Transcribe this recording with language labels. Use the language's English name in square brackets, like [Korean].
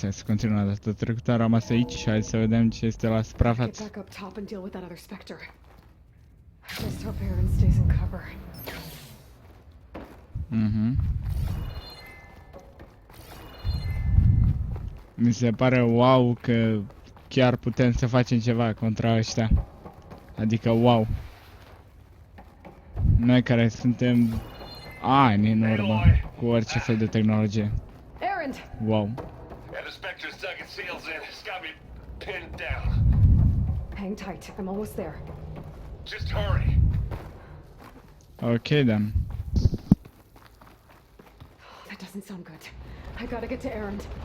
[Romanian] Hai să continuăm data trecută, am rămas aici și hai să vedem ce este la suprafață. [English] Get back up top and deal with that other specter. Just hope Aaron stays in cover. [Romanian] Mi se pare wow că chiar putem să facem ceva contra ăștia. Adică wow. Noi care suntem ani în urmă cu orice fel de tehnologie. Aaron! Wow. [English] And the Spectre's dug its heels in. It's got me pinned down. Hang tight, I'm almost there. Just hurry. Okay then. That doesn't sound good. I gotta get to Aaron.